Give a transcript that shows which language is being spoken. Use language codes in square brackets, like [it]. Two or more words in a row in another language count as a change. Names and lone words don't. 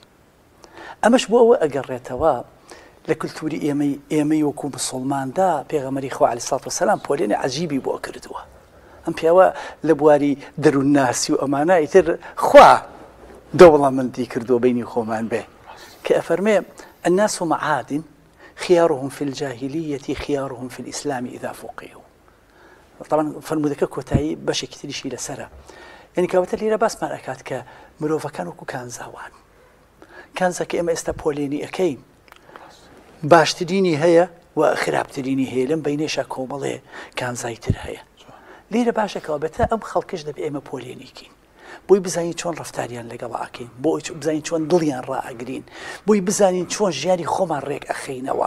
[ckb] ئەمەش بۆ ئەوە ئەگەڕێتەوە لە کولتوری ئێمەی وەکو مسڵماندا پێغەمبەری خوا [ar] عەلەیهی سەڵات وسەلام [ckb] پۆلێنی عەجیبی بۆ کردووە. ئەم پیاوە لە بواری دەروونناسی و ئەمانە ئیتر خوا دەوڵەمەندی کردووە بینی خۆمان بێ کە ئەفەرمێ [ar] الناس معادن خيارهم في الجاهلية خيارهم في الإسلام إذا فقهوا. [ckb] طبعا فرمودەکە کۆتایی بەشێکی تریشی لەسەرە. یعنی کەواتە لێرە باسمان ئەکات کە مرۆڤەکان وەکو کانزاوان، کانزا کە ئێمە ئێستا پۆلێنی ئەەکەین، باشترینی هەیە و خراپترینی هەیە، لەم بینێشە کۆمەڵێ کانزایتر هەیە. لێرە باشەکەەوە بێتە ئەم خەڵکش دەبێ ئێمە پۆلێنیکەین، بۆی بزانین چۆن ڕەفتاریان لەگەڵ ئاکەین، بۆی بزانین چۆن دڵیان ڕائەگرین، بۆی بزانین چۆن ژیانی خۆمان ڕێک ئەخەینەوە.